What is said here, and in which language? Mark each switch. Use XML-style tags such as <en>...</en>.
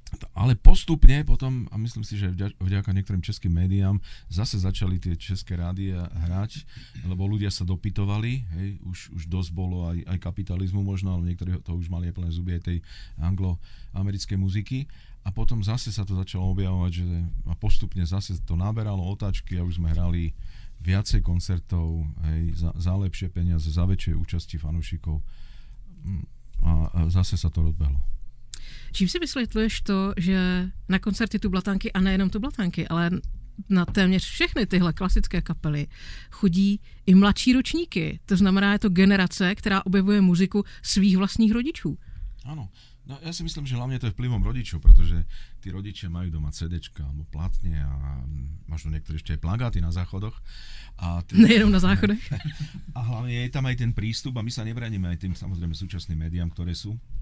<sk>Ale postupne potom, a myslím si, že vďaka niektorým českým médiám, zase začali tie české rádia hrať, lebo ľudia sa dopytovali, hej, už dosť bolo aj kapitalizmu možno, ale niektorí to už mali aj plné zuby aj tej anglo-americkej muziky. A potom zase sa to začalo objavovať, a postupne zase to naberalo otáčky a už sme hrali viacej koncertov, hej, za lepšie peniaze, za väčšie účasti fanúšikov a zase sa to rozbehlo.</sk> <cs>Čím si vysvětluješ to, že na koncerty tu Blatanky, a nejenom tu Blatanky, ale na téměř všechny tyhle klasické kapely chodí i mladší ročníky. To znamená, je to generace, která objevuje muziku svých vlastních rodičů.</cs> <sk>Áno. No, ja si myslím, že hlavne to je vplyvom rodičov, pretože tí rodičia majú doma CDčka alebo platne a možno niektorí ešte aj plagáty na záchodoch.</sk> <cs>Nejenom na záchodech.</cs> <sk>A hlavne je tam aj ten prístup a my sa nebraníme aj tým samozrejme súčasným médiám, ktoré sú.</sk>